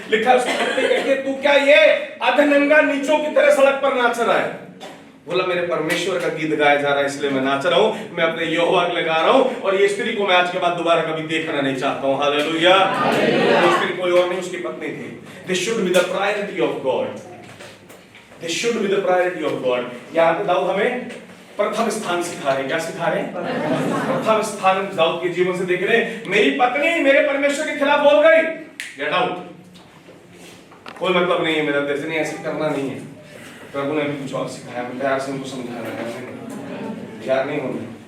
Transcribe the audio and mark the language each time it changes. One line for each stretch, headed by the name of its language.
Hindi: लिखा है उसको करते कहते तू क्या ये अधनंगा नीचों की तरह सड़क पर नाच रहा है? बोला मेरे परमेश्वर का गीत गाया जा रहा है इसलिए मैं नाच रहा हूं, मैं अपने यहोवा को लगा रहा हूं और ये स्त्री को मैं आज के बाद दोबारा कभी देखना नहीं चाहता हूं। हालेलुया, ये स्त्री कोई और नहीं, उसकी पत्नी थी।
English: This should be the priority of God. This should be the priority of God.
Hindi: यहाँ पे दाऊद हमें प्रथम स्थान सिखा रहे। क्या सिखा रहे? प्रथम स्थान दाऊद के जीवन से देख रहे। मेरी पत्नी मेरे परमेश्वर के खिलाफ बोल गई,
English: Get out.
Hindi: कोई मतलब नहीं है मेरा तेरे से, नहीं ऐसे करना नहीं है। प्रभु ने भी कुछ और सिखाया, मैं प्यार से उनको समझाना है, प्यार नहीं होना।